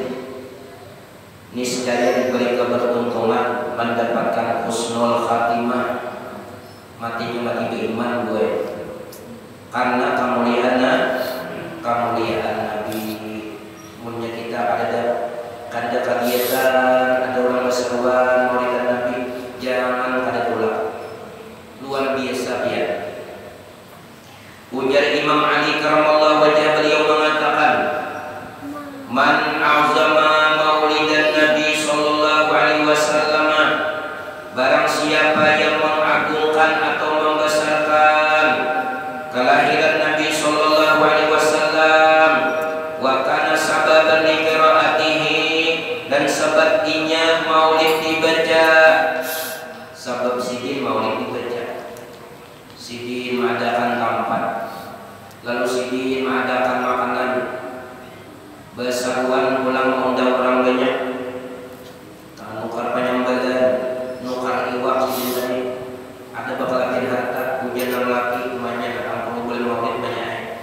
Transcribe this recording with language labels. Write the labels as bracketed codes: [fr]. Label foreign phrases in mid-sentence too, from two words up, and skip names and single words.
[bjn] Niscaya diberi keberuntungan mendapatkan husnul khatimah, matinya mati beriman gue, karena kemuliaan Nabi. Punya kita ada kegiatan, ada orang berseruan maulidan Nabi, jangan kada tolak, luar biasa dia. [ar] Ujar Imam Ali karamallahu wajhah, [bjn] beliau mengatakan, [ar] man a'zama maulidan Nabi sallallahu alaihi wasallam, [bjn] barang siapa yang mengagungkan atau membesarkan kelahiran Nabi [ar] sallallahu alaihi wasallam, wa kana sababan li qiraatihi, [bjn] dan sebabnya maulid dibaca, sebab sidin maulid dibaca. Sidin mengadakan tempat, lalu sidin mengadakan makanan, berseruan pulang mengundang orang banyak, nukar penyambalan, nukar iwak sidin tadi, ada bakal harta, hujan laki, banyak datang bulan maulid banyak.